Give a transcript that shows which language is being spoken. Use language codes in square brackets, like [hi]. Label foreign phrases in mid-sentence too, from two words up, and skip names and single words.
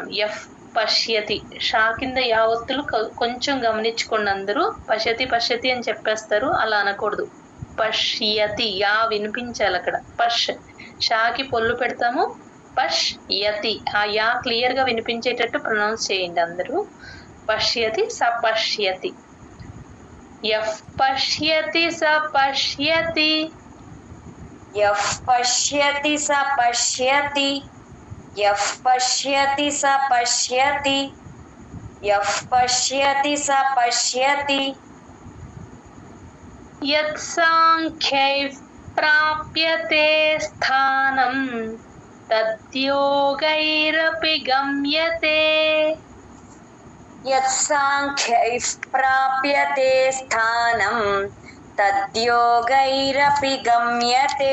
[te] ఎఫ్ పశ్యతి, షా కింద యావత్తులు కొంచెం గమనించుకోండి అందరూ. పశ్యతి పశ్యతి అని చెప్పేస్తారు, అలా అనకూడదు. పశ్యతి, యా వినిపించాలి అక్కడ. పష్, షాకి పొల్లు పెడతాము. పష్ యతి, ఆ యా క్లియర్ గా వినిపించేటట్టు ప్రొనౌన్స్ చేయండి అందరూ. [sa] పశ్యతి స పశ్యతి. యః పశ్యతి స పశ్యతి. యః పశ్యతి స పశ్యతి. యః పశ్యతి స పశ్యతి. యః పశ్యతి స పశ్యతి. యత్ సాంఖ్యైః ప్రాప్యతే స్థానం. తద్యోగైరపి గమ్యతే. యత్ సాంఖ్యైః ప్రాప్యతే స్థానం. తద్యోగైరపి గమ్యతే.